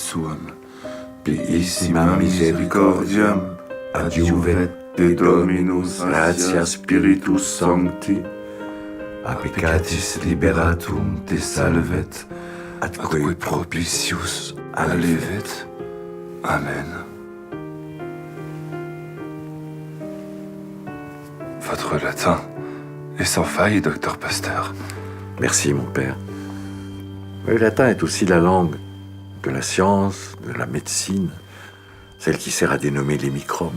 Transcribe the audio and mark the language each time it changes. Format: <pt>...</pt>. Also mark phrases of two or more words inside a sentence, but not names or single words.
<la>suam, piissima misericordiam, adjuvet de Dominus gratia Spiritus Sancti, a peccatis liberatum te salvet, atque propitius allevet. Amen.</la> <fr>Votre latin est sans faille, docteur Pasteur. Merci, mon père. Mais le latin est aussi la langue de la science, de la médecine, celle qui sert à dénommer les microbes.</fr>